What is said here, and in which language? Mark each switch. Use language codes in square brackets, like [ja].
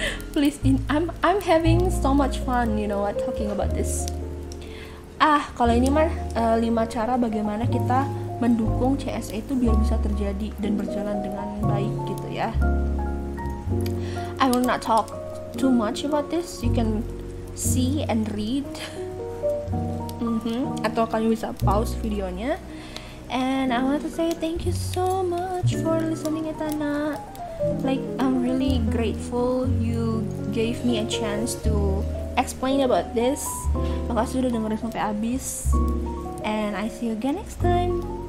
[en] Please, I'm having so much fun, you know what, talking about this. [id] Kalau ini mah 5 cara bagaimana kita mendukung CSA itu biar bisa terjadi dan berjalan dengan baik gitu ya. [en] I will not talk too much about this. You can see and read. [id] Atau kalian bisa pause videonya. [en] And I want to say thank you so much for listening, Etana. Like, I'm really grateful you gave me a chance to explain about this. [id] Makasih udah dengerin sampai habis. [en] And I see you again next time.